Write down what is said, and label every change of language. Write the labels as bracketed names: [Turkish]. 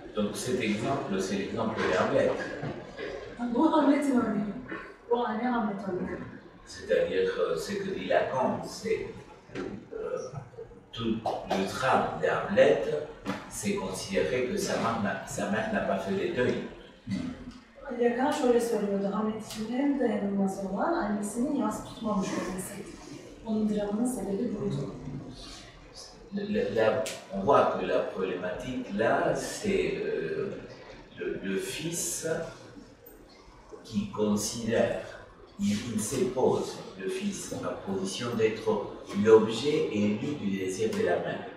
[French] Donc cet exemple, c'est l'exemple de Hamlet. [Turkish] Bu Hamlet'in örneği. Bu anne Hamlet örneği. [French] C'est-à-dire ce que dit Lacan, c'est tout le drame de Hamlet, c'est considérer que sa mère n'a pas fait les deuils. [Turkish] Lacan şöyle söylüyordu, Hamlet için en dayanılmaz olan annesinin yas tutmamış olmasıydı. Onun dramının sebebi buydu. [French] On voit que la problématique là, c'est le fils qui considère, il s'impose, le fils, en position d'être l'objet élu du désir de la mère.